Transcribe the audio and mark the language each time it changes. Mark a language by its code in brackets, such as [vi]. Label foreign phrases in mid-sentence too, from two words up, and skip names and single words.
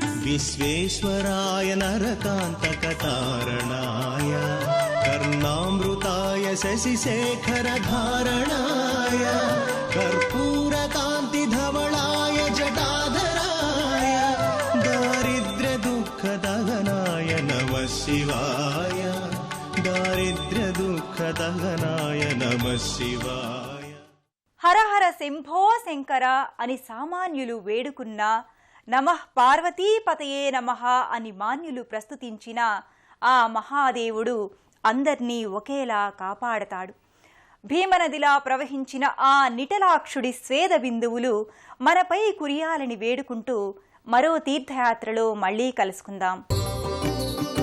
[sa] विश्वेश्वराय नरकान्तकतारणाय कर्णामृताय शशिशेखरधारणाय कर्पूरकान्तिधवलाय जटाधराय दारिद्र्यदुःखदहनाय नमः शिवाय दारिद्र्यदुःखदहनाय नमः शिवाय. హరహర శంభో శంకర [te] అని సామాన్యులు వేడుకున్నా, [sa] నమః పార్వతీపతయే నమః [te] అని మాన్యులు ప్రస్తుతించిన ఆ మహాదేవుడు అందర్నీ ఒకేలా కాపాడతాడు. భీమనదిలా ప్రవహించిన ఆ నిటలాక్షుడి స్వేద బిందువులు మనపై కురియాలని వేడుకుంటూ మరో తీర్థయాత్రలో మళ్లీ కలుసుకుందాం.